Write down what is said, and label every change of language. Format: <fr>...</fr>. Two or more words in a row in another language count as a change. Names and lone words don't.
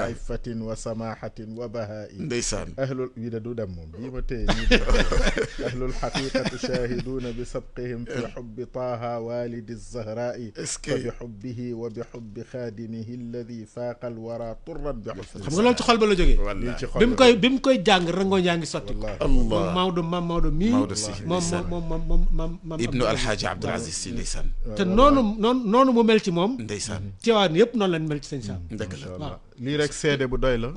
<ar>في عفة وسماحة وبهاء لسان أهل يدو دمهم أهل الحقيقة شاهدون بسبقهم في حب طه والد الزهراء وبحبه وبحب خادمه الذي فاق الورى طرا بحسن</ar> <wo>xam nga loolu ci xol ba la jógee bi mu koy jàng rangoon yaa ngi sotti Allah Maodo mii moom ibnu alxaaji Abdul Aziz Sy ndeysaan te noonu mu mel ci moom ndeysaan Tiwaawan yëpp noonu lañ mel ci sëñ Sam dëgg la waaw lii rek seede bu doy la</wo>